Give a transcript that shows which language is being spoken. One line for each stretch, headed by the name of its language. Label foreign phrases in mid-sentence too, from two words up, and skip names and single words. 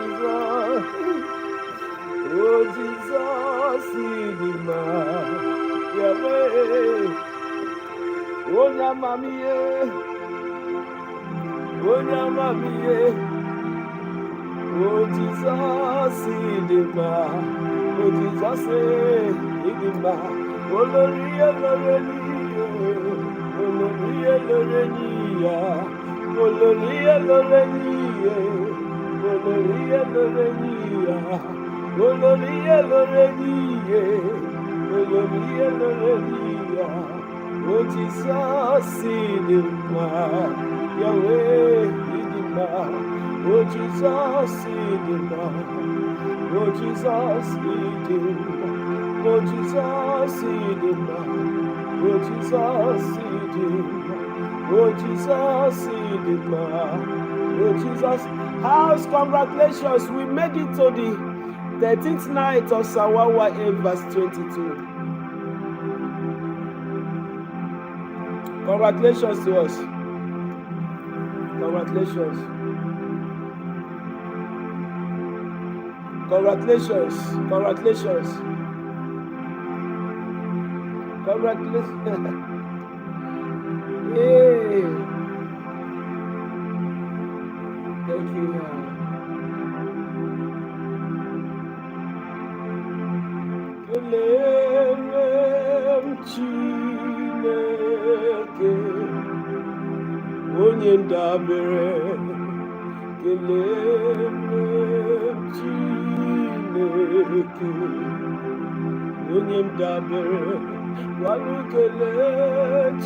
Igbo: Jizọs ịdị mma Yahweh onye amamihe o Jizọs ịdị mma o Jizọs ịdị mma olórí
Yoruba: elóore níyà olórí elóore níyà olórí elóore níyà olórí elóore níyà olórí elóore níyà olórí elóore níyà
Igbo: o Jizọs ịdị mma Yahweh ịdị mma o Jizọs ịdị mma o Jizọs ịdị mma o Jizọs ịdị mma o Jizọs ịdị mma o Jizọs ịdị mma o Jesus.
English: House, congratulations, we made it to the 13th night of Psalm 118 verse 22. Congratulations to us. Congratulations. Congratulations. Congratulations. Congratulations. Yay. Thank you.
Igbo: Kelere Chineke onye ndabere kelere Chineke onye ndabere walu kelee